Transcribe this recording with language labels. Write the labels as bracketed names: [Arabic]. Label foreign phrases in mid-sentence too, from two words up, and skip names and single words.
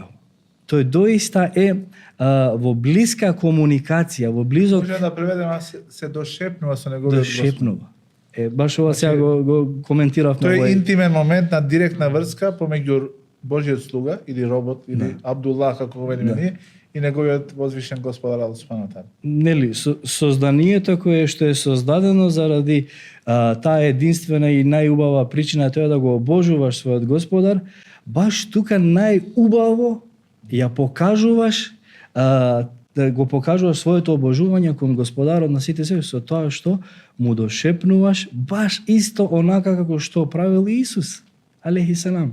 [Macedonian] Тој доиста е во блиска комуникација, во близок. Може да преведеме се дошепнува со неговиот Господ. Дошепнува. Баш ова сега го коментиравме. Тој е интимен момент на директна врска помеѓу Божиот слуга или робот или Абдуллах како го велиме ние и неговиот возвишен Господар Аллах [Arabic] سبحانه وتعالى. [Macedonian] Нели, созданието кое што е создадено заради таа единствена и најубава причина тоа да го обожуваш својот Господар, баш тука најубаво ја покажуваш да го покажуваш своето обожување кон Господарот на сите се со тоа што му дошепнуваш баш исто онака како што правил Исус [Arabic] عليه السلام.